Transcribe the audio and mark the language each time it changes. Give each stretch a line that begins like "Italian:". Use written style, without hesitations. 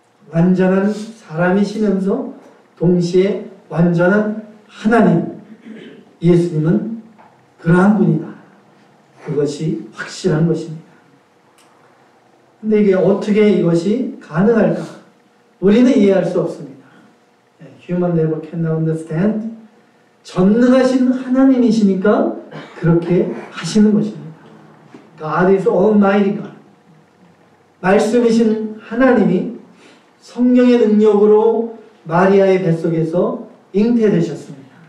Korean: 완전한 사람이시면서 동시에 완전한 하나님, 예수님은 그러한 분이다. 그것이 확실한 것입니다. 근데 이게 어떻게 이것이 가능할까? 우리는 이해할 수 없습니다.
English: Human never can understand.
Korean: 전능하신 하나님이시니까 그렇게 하시는 것입니다.
English: God is Almighty God.
Korean: 말씀이신 하나님이 성령의 능력으로 마리아의 뱃속에서 잉태되셨습니다.